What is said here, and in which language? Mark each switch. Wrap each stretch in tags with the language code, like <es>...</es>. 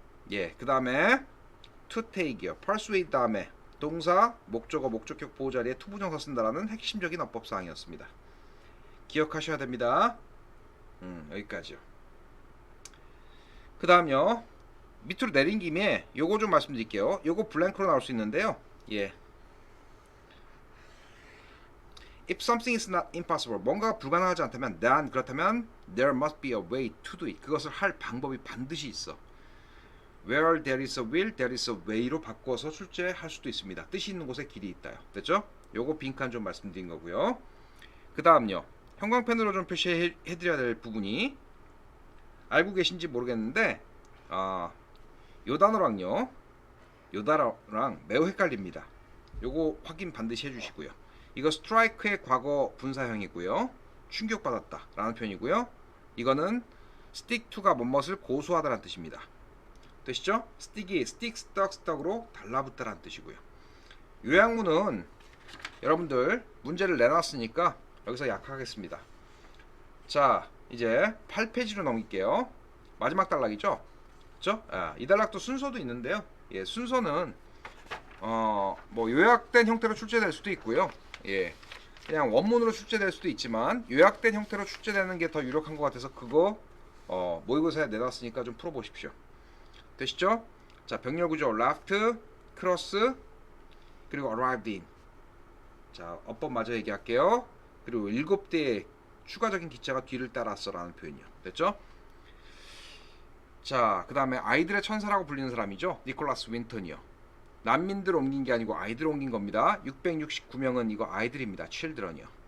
<ko>예, 그 다음에 to take이요. persuade 다음에 동사, 목적어, 목적격 보호 자리에 to 부정사 쓴다라는 핵심적인 어법사항이었습니다. 기억하셔야 됩니다. 여기까지요. 그 다음요. 밑으로 내린 김에 요거 좀 말씀드릴게요. 요거 블랭크로 나올 수 있는데요. 예.</ko> <en>If something is not impossible,</en> <ko>뭔가가 불가능하지 않다면,</ko> <en>then</en> <ko>그렇다면</ko> <en>there must be a way to do it.</en> <ko>그것을 할 방법이 반드시 있어.</ko> <en>Where there is a will, there is a way로</en> <ko>바꿔서 출제할 수도 있습니다. 뜻이 있는 곳에 길이 있다요. 됐죠? 요거 빈칸 좀 말씀드린 거고요. 그 다음요. 형광펜으로 좀 표시해 드려야 될 부분이 알고 계신지 모르겠는데 요 단어랑요 요 단어랑 매우 헷갈립니다. 요거 확인 반드시 해주시고요. 이거 스트라이크의 과거 분사형이고요. 충격받았다 라는 표현이고요. 이거는 stick to가 뭐뭇을 고수하다 라는 뜻입니다. 되시죠? stick이 stick, stuck, stuck으로 달라붙다 라는 뜻이고요. 요약문은 여러분들 문제를 내놨으니까 여기서 약하겠습니다. 자, 이제 8페이지로 넘길게요. 마지막 단락이죠? 그렇죠? 이 단락도 순서도 있는데요. 예, 순서는 뭐 요약된 형태로 출제될 수도 있고요. 예, 그냥 원문으로 출제될 수도 있지만 요약된 형태로 출제되는 게 더 유력한 것 같아서 그거 모의고사에 내놨으니까 좀 풀어보십시오. 되시죠? 자, 병렬구조 left, cross, 그리고 arrived in. 자, 어법 마저 얘기할게요. 그리고 7대의 추가적인 기차가 뒤를 따랐어라는 표현이요. 됐죠? 자, 그 다음에 아이들의 천사라고 불리는 사람이죠. 니콜라스 윈턴이요. 난민들 옮긴 게 아니고 아이들 옮긴 겁니다. 669명은 이거 아이들입니다. children이요.</ko>